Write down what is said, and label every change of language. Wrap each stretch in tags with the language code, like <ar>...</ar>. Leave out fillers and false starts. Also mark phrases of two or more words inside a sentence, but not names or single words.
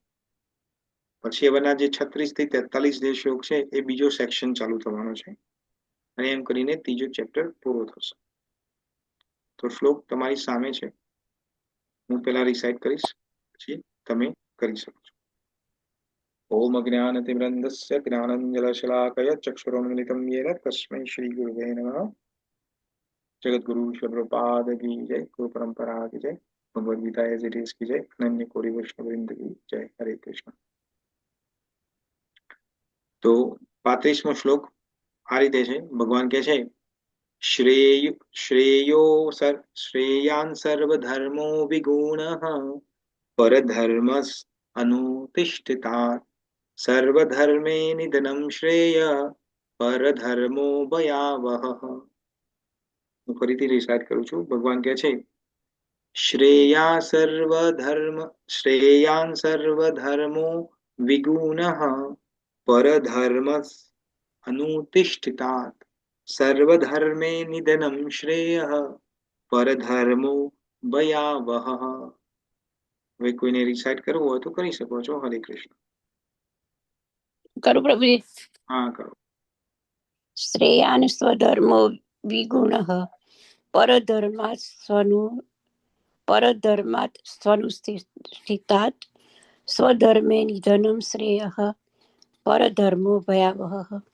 <gu>પછી હવેના જે 36 થી 43 જે શ્લોક છે, એ બીજો સેક્શન ચાલુ થવાનો છે, અને એમ કરીને ત્રીજો ચેપ્ટર પૂરો થશે. તો શ્લોક તમારી સામે છે, હું પેલા રિસાઇટ કરીશ, પછી તમે કરી શકો છો.</gu> <sa>ઓમ અજ્ઞાનતિમિરન્ધસ્ય જ્ઞાનાંજનશલાકયા ચક્ષુરુન્મિલિतं येन तस्मै श्रीगुरुवे नमः.</sa> <hi>जगद्गुरु श्री प्रभुपाद की जय, गुरु परंपरा की जय, भगवद गीता एज इट इज की जय, अनन्य कोटि वैष्णववृंद की जय. हरे कृष्ण.</hi> <gu>તો 35મો શ્લોક આ રીતે છે. ભગવાન કહે છે,</gu> <sa>શ્રેયાન સર્વધર્મો વિગુણઃ પરધર્મસ અનુતિષ્ઠિતાत् સર્વધર્મે નિધનમ શ્રેય પરધર્મો ભયાવહ.</sa> <gu>હું ફરીથી રિસાઇટ કરું છું. ભગવાન કહે છે,</gu> <sa>શ્રેયાન સર્વધર્મો विगुणः परधर्म अनुतिष्ठितात् सर्वधर्मे निधनं श्रेयः परधर्मो भयावह.</sa> <gu>હવે કોઈને રિસાઇટ કરવું હોય તો કરી શકો છો. હરે કૃષ્ણ. કરું પ્રભુજી. હા કરો.</gu> <sa>શ્રેયાન સ્વધર્મો વિગુણઃ પરધર્માत् સ્વનુષ્ઠિતાत् સ્વધર્મે નિધનમ શ્રેયઃ પરધર્મો ભયાવહ.</sa>